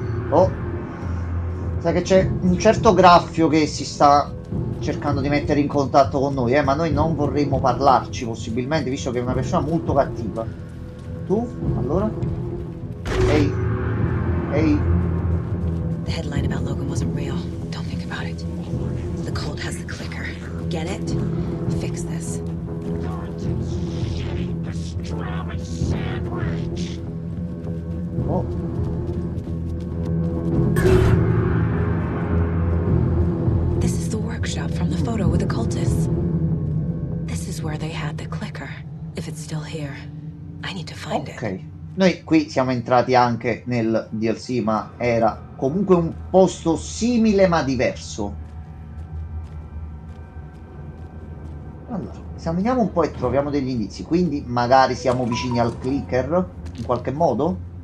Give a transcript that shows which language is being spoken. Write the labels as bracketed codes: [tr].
[it] Oh, sai che c'è un certo graffio che si sta cercando di mettere in contatto con noi, ma noi non vorremmo parlarci possibilmente, visto che è una persona molto cattiva. Tu? Allora? Ehi, ehi, [en] The headline about Logan wasn't real. Don't think about it. The cult has the clicker. Get it? Fix this. oh, This is the workshop from the photo with the cultists. This is where they had the clicker. If it's still here, I need to find it. ok. [it] Noi qui siamo entrati anche nel DLC, ma era comunque un posto simile ma diverso. Allora, esaminiamo un po' e troviamo degli indizi, quindi magari siamo vicini al clicker in qualche modo?